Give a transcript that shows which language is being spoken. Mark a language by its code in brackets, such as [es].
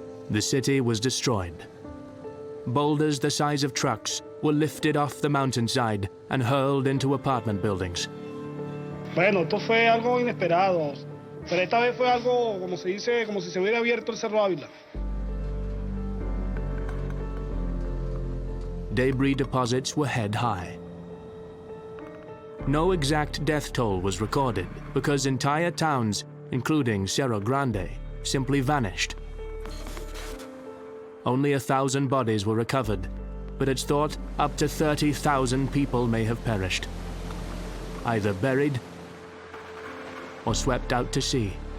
[en] The city was destroyed. Boulders the size of trucks were lifted off the mountainside and hurled into apartment buildings. [es] Bueno, esto fue algo inesperado, pero esta vez fue algo, como se dice, como si se hubiera abierto el Cerro Ávila. [en] Debris deposits were head high. No exact death toll was recorded because entire towns, including Cerro Grande, simply vanished. Only 1,000 bodies were recovered, but it's thought up to 30,000 people may have perished, either buried or swept out to sea.